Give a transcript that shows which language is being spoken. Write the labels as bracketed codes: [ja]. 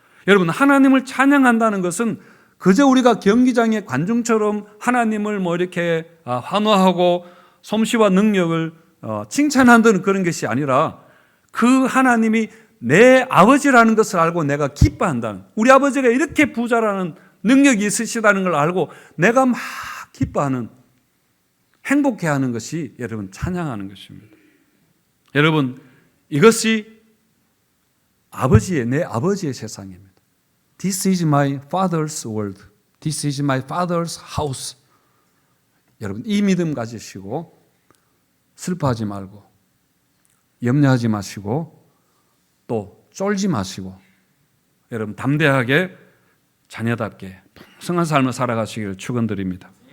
[ko] 여러분, 하나님을 찬양한다는 것은 그저 우리가 경기장의 관중처럼 하나님을 뭐 이렇게 환호하고 솜씨와 능력을 칭찬한다는 그런 것이 아니라, 그 하나님이 내 아버지라는 것을 알고 내가 기뻐한다는, 우리 아버지가 이렇게 부자라는 능력이 있으시다는 걸 알고 내가 막 기뻐하는, 행복해하는 것이 여러분 찬양하는 것입니다. 여러분, 이것이 내 아버지의 세상입니다. [en] This is my father's world. This is my father's house. [ko] 여러분, 이 믿음 가지시고 슬퍼하지 말고 염려하지 마시고 또 쫄지 마시고, 여러분 담대하게 자녀답게 풍성한 삶을 살아가시기를 축원드립니다.